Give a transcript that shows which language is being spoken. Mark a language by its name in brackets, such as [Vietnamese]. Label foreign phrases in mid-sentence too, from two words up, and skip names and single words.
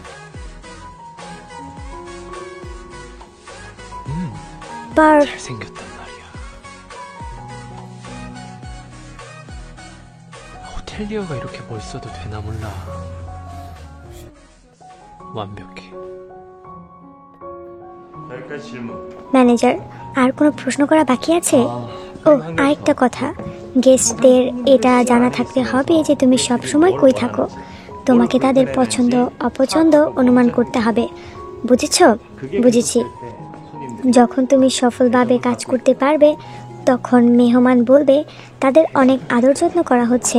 [Korean] 잘생겼단 말이야. 호텔리어가 이렇게 멋있어도 되나 몰라. 완벽해. 여기까지 질문. [Bangla] ম্যানেজার, আর কোনো প্রশ্ন করা বাকি আছে? ও, আরেকটা কথা, গেস্টদের এটা জানা থাকতে হবে যে তুমি সব সময় কই থাকো। তোমাকে তাদের পছন্দ অপছন্দ অনুমান করতে হবে, বুঝেছো? বুঝেছি। যখন তুমি সফলভাবে কাজ করতে পারবে, তখন মেহমান বলবে তাদের অনেক আদর যত্ন করা হচ্ছে।